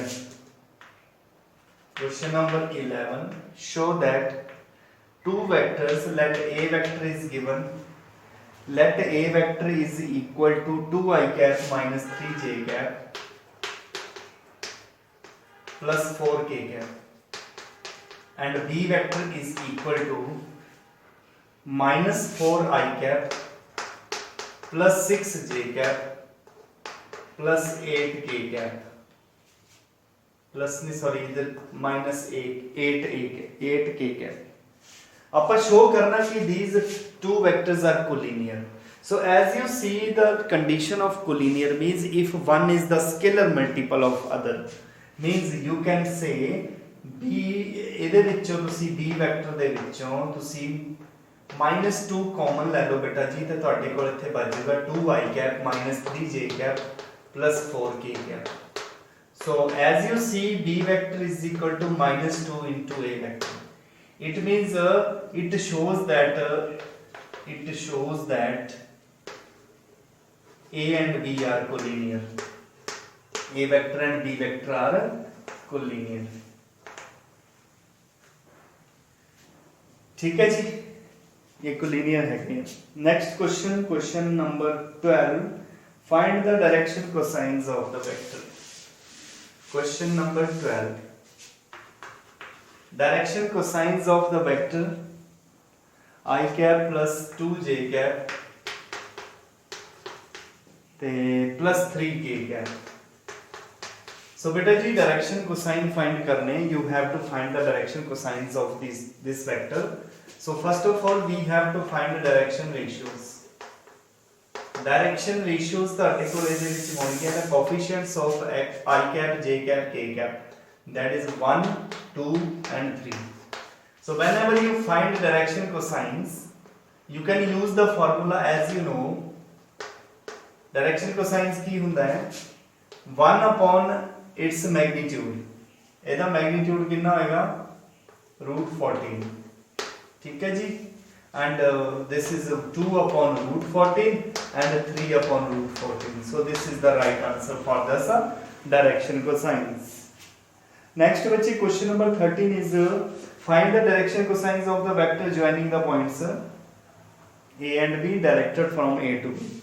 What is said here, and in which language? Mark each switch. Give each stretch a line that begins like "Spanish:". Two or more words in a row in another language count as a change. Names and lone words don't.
English: question number 11, show that two vectors, let a vector is given, let a vector is equal to 2 i cap minus 3 j cap plus 4 k cap and b vector is equal to minus 4 i cap plus 6 j cap plus 8 k cap plus sorry the minus 8 k cap।
Punjabi: ਆਪਾਂ show ਕਰਨਾ ਕਿ
English: these two vectors are collinear। So as you see, the condition of collinear means if one is the scalar multiple of other, means you can say b
Punjabi: ਇਹਦੇ ਵਿੱਚੋਂ ਤੁਸੀਂ b ਵੈਕਟਰ ਦੇ ਵਿੱਚੋਂ ਤੁਸੀਂ -2 ਕਾਮਨ ਲੈ ਲਓ ਬੇਟਾ ਜੀ, ਤੇ ਤੁਹਾਡੇ ਕੋਲ ਇੱਥੇ ਬਚ ਜਾਊਗਾ
English: 2i cap minus 3j cap plus 4k cap। So as you see, b vector is equal to -2 into a vector। It means it shows that a and b are collinear, a vector and b vector are collinear।
Hindi: ठीक है जी, ये collinear है।
English: Next question, question number 12, find the direction cosines of the vector. question number 12, direction cosines of the vector i cap plus 2j cap ते plus 3k cap। So
Punjabi: ਬੇਟਾ ਜੀ,
English: direction cosine find करने, you have to find the direction cosines of this vector। So first of all we have to find the direction ratios। direction ratios
Punjabi: ਤੁਹਾਡੇ ਕੋਲ ਇਹਦੇ ਵਿੱਚ ਹੋਣਗੇ
English: the coefficients of i cap j cap k cap, that is 1 2 and 3। So whenever you find direction cosines, you can use the formula as you know। direction cosines
Punjabi: ਕੀ ਹੁੰਦਾ ਹੈ
English: 1 upon its magnitude,
Punjabi: ਇਹਦਾ magnitude ਕਿੰਨਾ ਹੋਏਗਾ root 14।
Hindi: ठीक है जी,
English: and this is 2 upon root 14 and 3 upon root 14। So this is the right answer for this direction cosines। Next बच्चे question number 13 is find the direction cosines of the vector joining the points a and b directed from a to b।